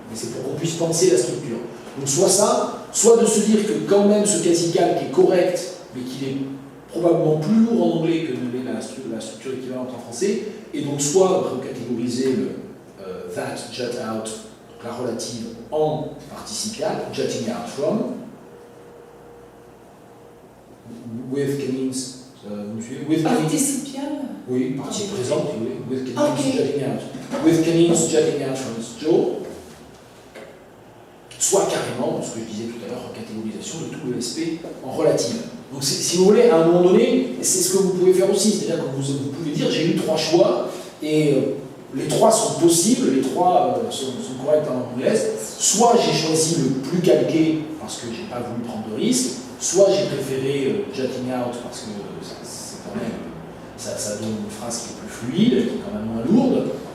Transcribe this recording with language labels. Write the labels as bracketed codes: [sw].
[fr] Mais c'est pour qu'on puisse penser la structure. Donc soit ça, soit de se dire que quand même ce quasi-calque est correct, mais qu'il est probablement plus lourd en anglais que ne l'est la structure équivalente en français, et donc soit recatégoriser le [en] that jut out, [fr] la relative, en participial, [en] jutting out from, with canines, with participial. [fr] Oui, partie présente, oui, [en] with canines jutting out. With canines jutting out from its jaw. [fr] Soit carrément, ce que je disais tout à l'heure, catégorisation de tout le SP en relative. Donc si vous voulez, à un moment donné, c'est ce que vous pouvez faire aussi, c'est-à-dire que vous pouvez dire j'ai eu trois choix, et les trois sont possibles, les trois sont corrects en anglaise, soit j'ai choisi le plus calqué parce que j'ai pas voulu prendre de risque, soit j'ai préféré [en] jutting out [fr] parce que c'est quand même, ça donne une phrase qui est plus fluide, qui est quand même moins lourde.